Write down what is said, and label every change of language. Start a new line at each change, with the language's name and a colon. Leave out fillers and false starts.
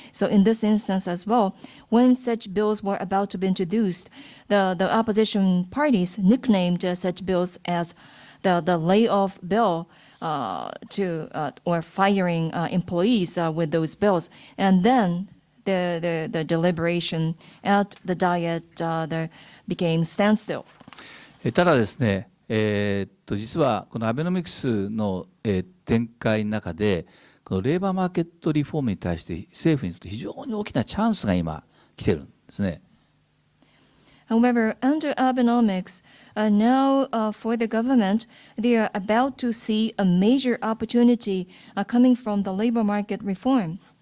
English: So in this instance as well, when such bills were about to be introduced, the opposition parties nicknamed such bills as the layoff bill or firing employees with those bills. And then the deliberation at the Diet became standstill.
Japanese: ただですね、実はこのアベノミクスの展開の中で、このレーバーマーケットリフォームに対して政府にとって非常に大きなチャンスが今来てるんですね。
English: However, under Abenomics, now for the government, they are about to see a major opportunity coming from the labor market reform.